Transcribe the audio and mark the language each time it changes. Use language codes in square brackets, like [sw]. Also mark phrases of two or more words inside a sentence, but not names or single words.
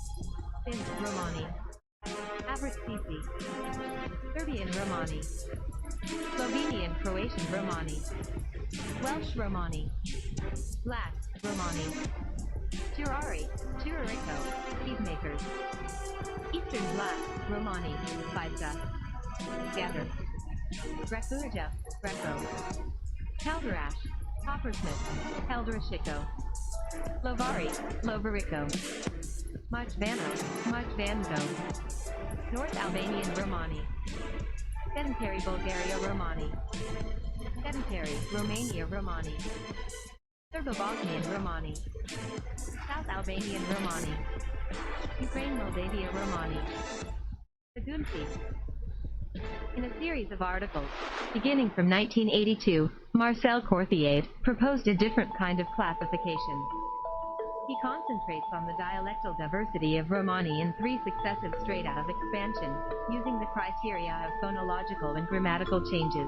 [en] Finns Romani, Abritsisi, Serbian Romani, Slovenian Croatian Romani, Welsh Romani, Black Romani, Turari, Turarico, Cheesemakers, Eastern Black Romani, Pizza, Gather, Grekurja, Greco, Calderash, Coppersmith, Calderashiko, Lovari, Lovarico, Majvano, Majvango, North Albanian Romani, Sedentary Bulgaria Romani, Sedentary Romania Romani, Serbo-Bosnian Romani, South Albanian Romani, Ukraine Moldavia Romani, Sagunsi. In a series of articles, beginning from 1982, Marcel Courthier proposed a different kind of classification. He concentrates on the dialectal diversity of Romani in 3 successive strata of expansion, using the criteria of phonological and grammatical changes.